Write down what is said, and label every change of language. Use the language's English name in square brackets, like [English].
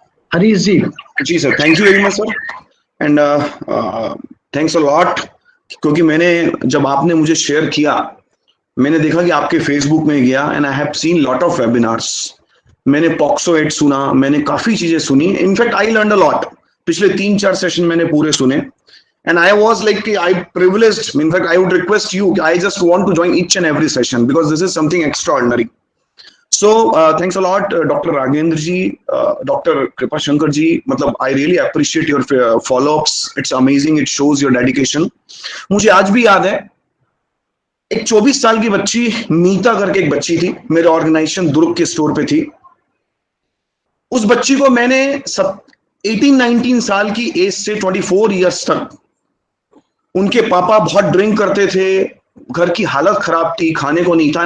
[Hindi] Harish ji. Ji sir, thank you very much sir, and thanks a lot, क्योंकि मैंने जब आपने मुझे शेयर किया, मैंने देखा कि आपके फेसबुक में गया [English] And I have seen lot of webinars. [Hindi] मैंने पॉक्सो 8 सुना, मैंने काफी चीजें सुनी। [English] In fact I learn a lot. [Hindi] पिछले 3-4 सेशन मैंने पूरे सुने [English] and I was like I privileged, in fact I would request you, I just want to join each and every session because this is something extraordinary. So thanks a lot Dr. Raghendra ji, Dr. Kripa Shankar ji, matlab I really appreciate your follow-ups. It's amazing, it shows your dedication. [Hindi] मुझे आज भी याद है, एक 24 साल की बच्ची मीता करके एक बच्ची थी, मेरे ऑर्गेनाइजेशन दुर्ग के स्टोर पे थी। उस बच्ची को मैंने 18-19 साल की एज से 24 ईयर्स तक, उनके पापा बहुत ड्रिंक करते थे, घर की हालत खराब थी, खाने को नहीं था।